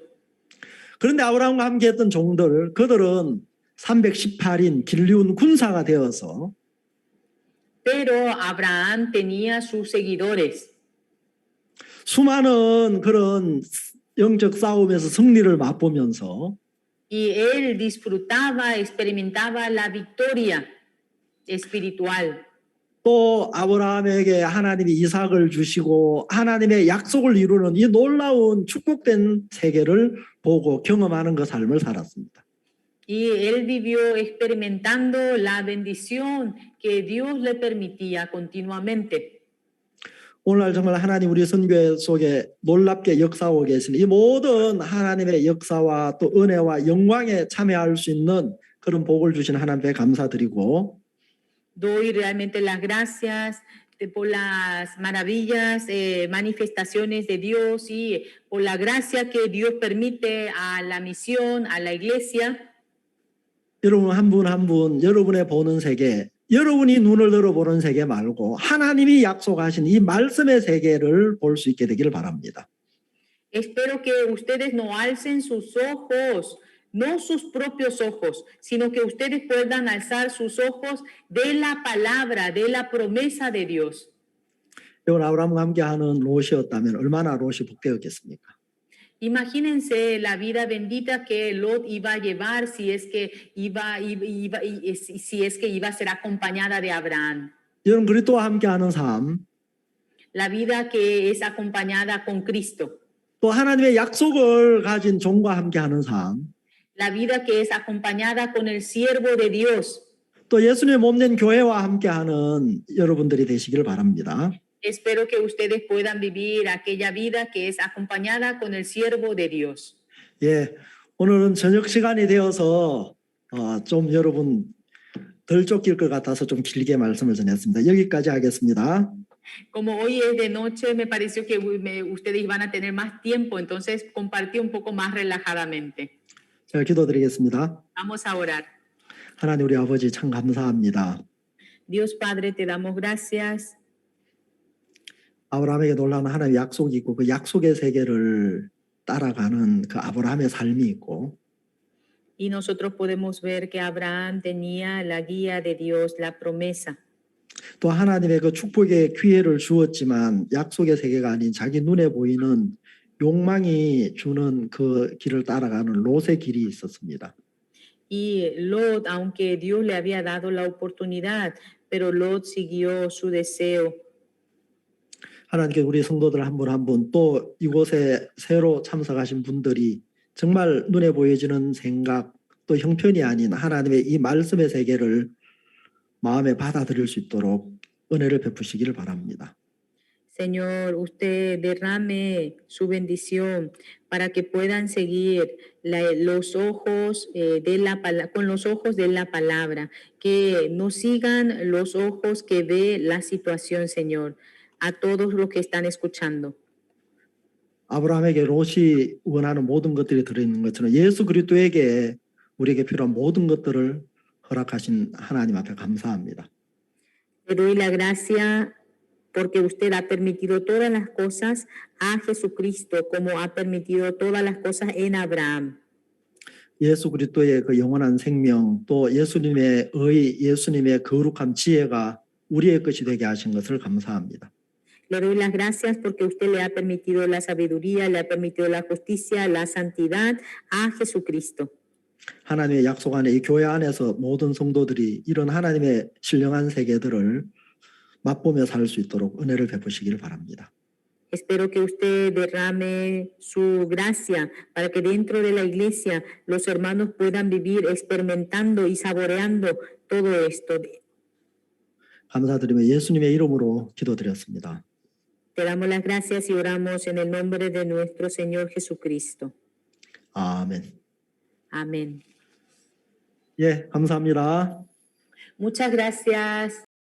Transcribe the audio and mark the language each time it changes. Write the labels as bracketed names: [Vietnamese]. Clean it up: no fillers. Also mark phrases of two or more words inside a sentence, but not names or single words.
[Korean] 그런데 아브라함과 함께 했던 종들, 그들은 318인 길리운 군사가 되어서 [Spanish] Pero Abraham tenía sus seguidores. [Korean] 수많은 그런 영적 싸움에서 승리를 맛보면서 [Spanish] Y él disfrutaba, experimentaba la victoria espiritual. [Korean] 또 아브라함에게 하나님이 이삭을 주시고 하나님의 약속을 이루는 이 놀라운 축복된 세계를 보고 경험하는 그 삶을 살았습니다. [Spanish] Y él vivió experimentando la bendición que Dios le permitía continuamente. [Korean] 오늘날 정말 하나님 우리 선교회 속에 놀랍게 역사하고 계신 이 모든 하나님의 역사와 또 은혜와 영광에 참여할 수 있는 그런 복을 주신 하나님께 감사드리고 [Spanish] Doy realmente las gracias por las maravillas, manifestaciones de Dios y por la gracia que Dios permite a la misión, a la iglesia. [Korean] 여러분 한 분 한 분 여러분의 보는 세계 여러분이 눈을 들어보는 세계 말고 하나님이 약속하신 이 말씀의 세계를 볼 수 있게 되기를 바랍니다. [Spanish] Espero que ustedes no alcen sus ojos, no sus propios ojos, sino que ustedes puedan alzar sus ojos de la palabra, de la promesa de Dios. [Korean] 여러분 아브라함과 함께하는 롯이었다면 얼마나 롯이 복되었겠습니까? [Spanish] Imagínense la vida bendita que Lot iba a llevar si es que iba a ser acompañada de Abraham. [Korean] 여러분 그리스도와 함께하는 삶, [Spanish] La vida que es acompañada con Cristo. [Korean] 또 하나님의 약속을 가진 종과 함께하는 삶, [Spanish] La vida que es acompañada con el siervo de Dios. [Korean] 또 예수님의 몸된 교회와 함께하는 여러분들이 되시기를 바랍니다. [Spanish] Espero que ustedes puedan vivir aquella vida que es acompañada con el siervo de Dios. [Korean] 예, 오늘은 저녁 시간이 되어서 좀 여러분 덜 쫓길 것 같아서 좀 길게 말씀을 전했습니다. 여기까지 하겠습니다. [Spanish] Como hoy es de noche, me pareció que ustedes iban a tener más tiempo, entonces compartí un poco más relajadamente. [Korean] 제가 기도드리겠습니다. [Spanish] Vamos a orar. [Korean] 하나님 우리 아버지 참 감사합니다. [Spanish] Dios Padre, te damos gracias. [Korean] 아브라함에게 놀라운 하나님의 약속이 있고 그 약속의 세계를 따라가는 그 아브라함의 삶이 있고 [Spanish] Y nosotros podemos ver que Abraham tenía la guía de Dios, la promesa. [Korean] 또 하나님의 그 축복의 기회를 주었지만 약속의 세계가 아닌 자기 눈에 보이는 욕망이 주는 그 길을 따라가는 롯의 길이 있었습니다. [Spanish] Y Lot, aunque Dios le había dado la oportunidad, pero Lot siguió su deseo. [Korean] 하나님께 우리 성도들 한 분 한 분 또 이곳에 새로 참석하신 분들이 정말 눈에 보여지는 생각 또 형편이 아닌 하나님의 이 말씀의 세계를 마음에 받아들일 수 있도록 은혜를 베푸시기를 바랍니다. [Spanish] Señor, usted derrame su bendición para que puedan seguir los ojos con los ojos de la palabra, que no sigan los ojos que ve la situación, Señor, a todos los que están escuchando. [Korean] 아브라함에게 롯이 원하는 모든 것들이 들어있는 것처럼 예수 그리스도에게 우리에게 필요한 모든 것들을 허락하신 하나님 앞에 감사합니다. [Spanish] Te doy la gracia porque usted ha permitido todas las cosas a Jesucristo, como ha permitido todas las cosas en Abraham. [Korean] 예수 그리스도의 그 영원한 생명, 또 예수님의 의, 예수님의 거룩한 지혜가 우리의 것이 되게 하신 것을 감사합니다. [Spanish] Le doy las gracias porque usted le ha permitido la sabiduría, le ha permitido la justicia, la santidad a Jesucristo. [Korean] 하나님의 약속 안에 이 교회 안에서 모든 성도들이 이런 하나님의 신령한 세계들을 맛보며 살 수 있도록 은혜를 베푸시기를 바랍니다. [Spanish] Espero que usted derrame su gracia para que dentro de la iglesia los hermanos puedan vivir experimentando y saboreando todo esto. [Korean] 감사드리며 예수님의 이름으로 기도드렸습니다. [Spanish] Te damos las gracias y oramos en el nombre de nuestro Señor Jesucristo. [Korean] 아멘. [Spanish] Amén. [Korean] 예, 감사합니다. [Spanish] Muchas gracias.